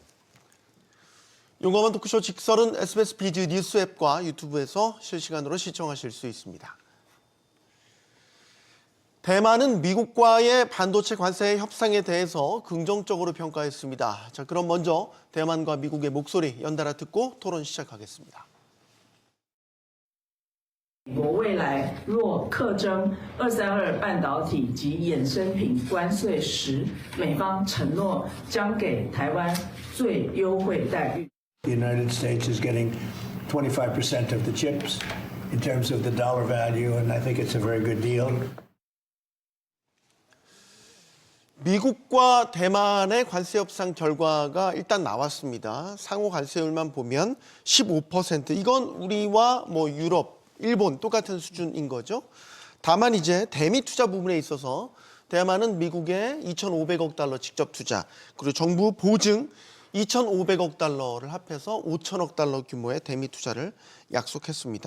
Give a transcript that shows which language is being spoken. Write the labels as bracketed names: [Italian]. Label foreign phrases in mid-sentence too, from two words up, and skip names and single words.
[Korean] 용감한 토크쇼 직설은 SBS 비즈 뉴스 앱과 유튜브에서 실시간으로 시청하실 수 있습니다. 대만은 미국과의 반도체 관세 협상에 대해서 긍정적으로 평가했습니다. 자, 그럼 먼저 대만과 미국의 목소리 연달아 듣고 토론 시작하겠습니다. [Chinese] 美国未来若课征232半导体及衍生品关税时，美方承诺将给台湾最优惠待遇。 [English] The United States is getting 25% of the chips in terms of the dollar value, and I think it's a very good deal. [Korean] 미국과 대만의 관세 협상 결과가 일단 나왔습니다. 상호 관세율만 보면 15%. 이건 우리와 유럽, 일본 똑같은 수준인 거죠. 다만 이제 대미 투자 부분에 있어서 대만은 미국에 2,500억 달러 직접 투자, 그리고 정부 보증 2,500억 달러를 합해서 5천억 달러 규모의 대미 투자를 약속했습니다.